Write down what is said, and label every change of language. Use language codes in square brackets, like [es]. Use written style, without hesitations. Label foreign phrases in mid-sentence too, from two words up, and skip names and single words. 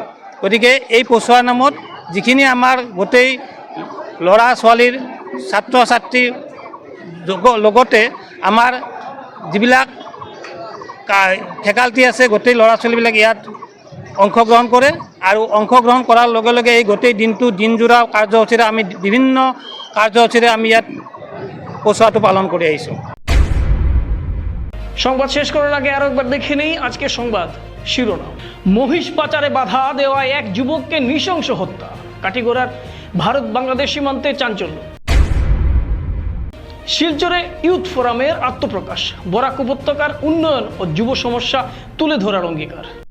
[as] গতিকে এই পছোৱাৰ নামত যিখিনি আমাৰ গোটেই ল'ৰা ছোৱালীৰ ছাত্ৰ ছাত্ৰীৰ লগতে আমাৰ যিবিলাক ফেকাল্টি আছে, গোটেই ল'ৰা ছোৱালীবিলাক ইয়াত অংশগ্ৰহণ কৰে আৰু অংশগ্ৰহণ কৰাৰ লগে লগে এই গোটেই দিনটো দিনজোৰা কাৰ্যসূচীৰে আমি বিভিন্ন কাৰ্যসূচীৰে আমি ইয়াত পছোৱাটো পালন কৰি আহিছোঁ। [bn] সংবাদ শেষ করার আগে আরো একবার দেখে নেই আজকে সংবাদ শিরোনাম। মহিষ পাচারে বাধা দেওয়ায় এক যুবককে নৃশংস হত্যা। কাটিগড়ার ভারত বাংলাদেশ সীমান্তে চাঞ্চল্য। শিলচরে ইউথ ফোরামের আত্মপ্রকাশ। বরাক উপত্যকার উন্নয়ন ও যুব সমস্যা তুলে ধরার অঙ্গীকার।